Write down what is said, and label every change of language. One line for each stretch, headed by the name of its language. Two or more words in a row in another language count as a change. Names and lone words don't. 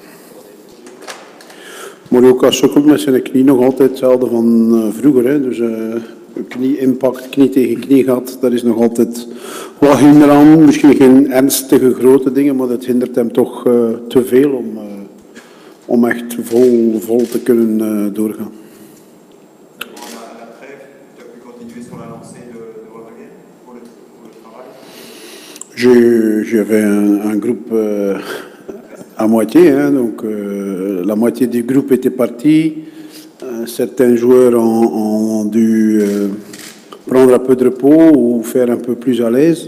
Dutch: Morioka sukkelt met zijn knie nog altijd hetzelfde van vroeger. Hè. Dus knie-impact, knie tegen knie gaat, daar is nog altijd wat hinder aan. Misschien geen ernstige grote dingen, maar dat hindert hem toch te veel om echt vol te kunnen doorgaan.
French: J'avais un groupe à moitié, hein, donc la moitié du groupe était parti. Certains joueurs ont dû prendre un peu de repos ou faire un peu plus à l'aise.